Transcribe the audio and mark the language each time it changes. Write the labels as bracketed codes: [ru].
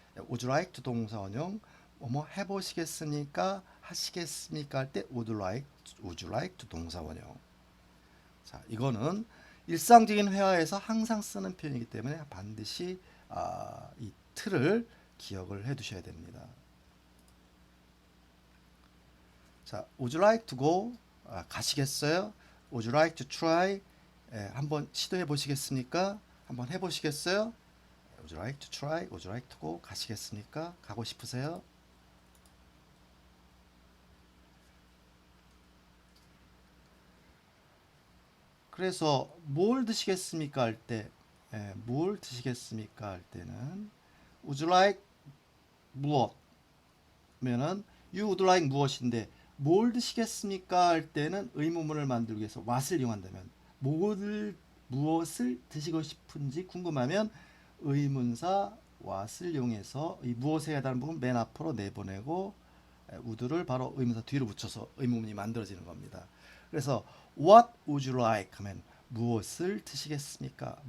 [en] Would you like to 동사원형 [ko] 뭐뭐 해보시겠습니까? 하시겠습니까? [en] 할 때 would you like to 동사원형. [ko] 자, 이거는 일상적인 회화에서 항상 쓰는 표현이기 때문에 반드시 이 틀을 기억을 해 두셔야 됩니다. [en] 자, would you like to go? [ko] 가시겠어요? [en] Would you like to try? [ko] 한번 시도해 보시겠습니까? 한번 해보시겠어요? [en] Would you like to try? Would you like to go? 가시겠습니까? 가고 싶으세요? [ko] 그래서 뭘 드시겠습니까? 할 때, 뭘 드시겠습니까? 할 때는 Would you like 무엇? 면은 You would like 무엇인데 뭘 드시겠습니까? 할 때는 의문문을 만들기 위해서 what을 이용한다면 무엇을 드시고 싶은지 궁금하면 의문사 what을 이용해서 이 무엇에 해당하는 부분 맨 앞으로 내보내고 would를 바로 의문사 뒤로 붙여서 의문문이 만들어지는 겁니다. [en] 그래서 What would you like? [ko] 하면 무엇을 드시겠습니까?